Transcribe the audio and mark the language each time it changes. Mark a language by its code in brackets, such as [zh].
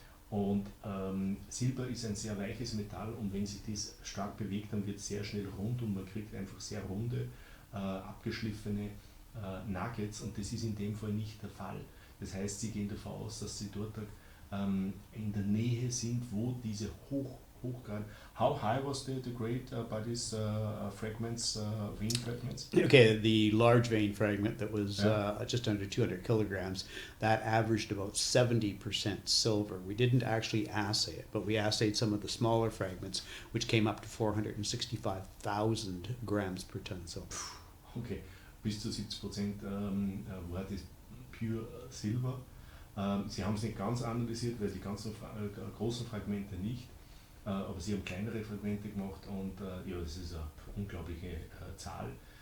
[de] Und Silber ist ein sehr weiches Metall und wenn sich das stark bewegt, dann wird es sehr schnell rund und man kriegt einfach sehr runde, abgeschliffene Nuggets und das ist in dem Fall nicht der Fall. Das heißt, sie gehen davon aus, dass sie dort in der Nähe sind, wo diese hochgradigen. [en] How high was the grade by these fragments, vein fragments? Okay, the large vein fragment that was just under 200 kilograms, that averaged about 70% silver. We didn't actually assay it, but we assayed some of the smaller fragments, which came up to 465,000 grams per ton silver. [de] Okay, bis zu 70% war das pure Silber. Sie haben es nicht ganz analysiert, weil die ganzen großen Fragmente nicht. Aber sie haben kleinere Fragmente gemacht und das ist eine unglaubliche Zahl.